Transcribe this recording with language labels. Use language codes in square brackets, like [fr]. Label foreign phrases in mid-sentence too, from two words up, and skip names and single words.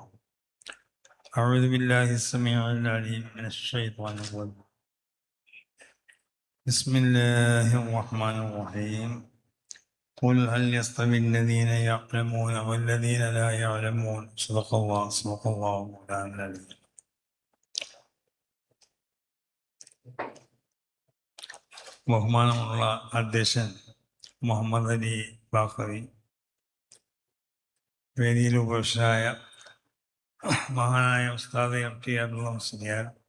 [ar] أعوذ بالله السميع العليم من الشيطان الرجيم. بسم الله الرحمن الرحيم. قل هل يستوي الذين يعلمون والذين لا يعلمون. صدق الله مولانا العلي. [ml] ബഹുമാനമുള്ള അധ്യക്ഷൻ മുഹമ്മദ് അലി ബാഖവി, വേദിയിൽ ഉപവിഷ്ടരായ മഹാനായ ഉസ്താദ് എം ടി അബ്ദുള്ള മുസ്ലിയാർ,